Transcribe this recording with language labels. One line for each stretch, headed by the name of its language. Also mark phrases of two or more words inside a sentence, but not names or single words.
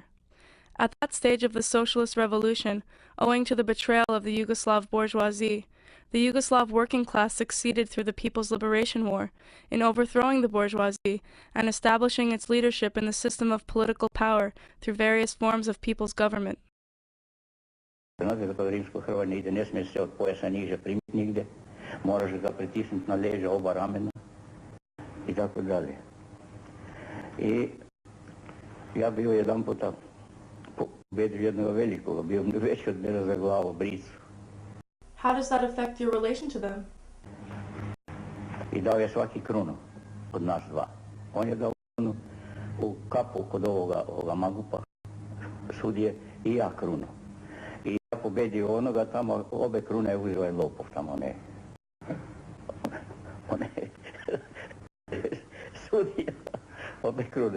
English: At that stage of the socialist revolution, owing to the betrayal of the Yugoslav bourgeoisie, the Yugoslav working class succeeded through the People's Liberation War in overthrowing the bourgeoisie and establishing its leadership in the system of political power through various forms of people's government.
Serbian: Znate da kada rimsko-hrvatski ide, ne smije se od pojasa niže primiti nigde, moraš ga pritisnuti na leđa, oba ramena i tako dalje. I ja bio jedan puta pobedio jednog velikog, bio veći od mene za glavu, bricu.
English: How does that affect your relation to them?
Serbian: I dao je svaki krunu od nas dva. On je dao krunu u kapu kod ovoga Magupa, sudije, i ja krunu. I ja pobedio onoga tamo, obe krune je uzeo je lopov tamo, one sudija, obe krune.